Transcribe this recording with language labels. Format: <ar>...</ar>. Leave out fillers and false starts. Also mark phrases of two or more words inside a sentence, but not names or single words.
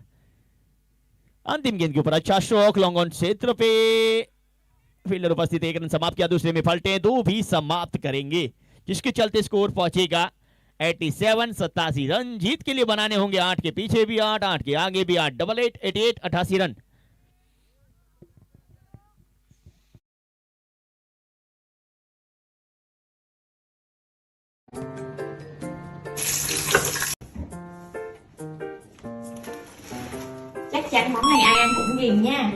<hi>अंतिम गेंद के ऊपर अच्छा स्ट्रोक,</hi> <en>long on</en> <hi>क्षेत्र पे फील्डर उपस्थित, 1 रन समाप्त किया, दूसरे में पलटे 2 भी समाप्त करेंगे, जिसके चलते स्कोर पहुंचेगा 87, 87 रन। जीत के लिए बनाने होंगे 8 के पीछे भी 8, 8 के आगे भी 8, 88, 88, 88 रन।</hi> <vi>Chắc chắn món này ai ăn cũng ghiền nha.</vi>